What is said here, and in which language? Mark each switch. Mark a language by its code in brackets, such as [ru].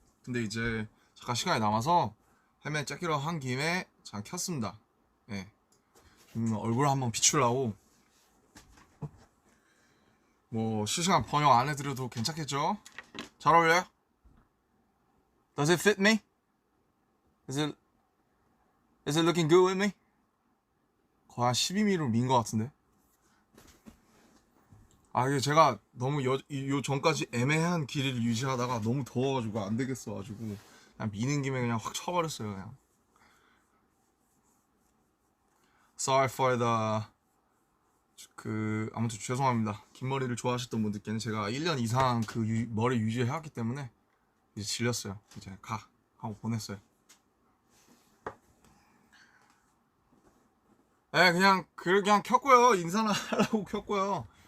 [ko] 근데 이제 잠깐 시간이 남아서 화면 짧기로 한 김에 잠깐 켰습니다. 예. 얼굴 한번 비추려고. 뭐 실시간 번역 안 해드려도 괜찮겠죠? 잘 어울려요? [en] Does it fit me? Is it looking good with me? [ko] 거의 한 12mm로 민 것 같은데. 이게 제가 너무 요 전까지 애매한 길이를 유지하다가 너무 더워가지고 안 되겠어가지고 그냥 미는 김에 그냥 확 쳐버렸어요, 그냥. [en] Sorry for the [ko] 아무튼 죄송합니다. 긴 머리를 좋아하셨던 분들께는 제가 1년 이상 머리 유지해왔기 때문에 이제 질렸어요. 이제 하고 보냈어요. 네, 그냥 켰고요. 인사나 하려고 켰고요.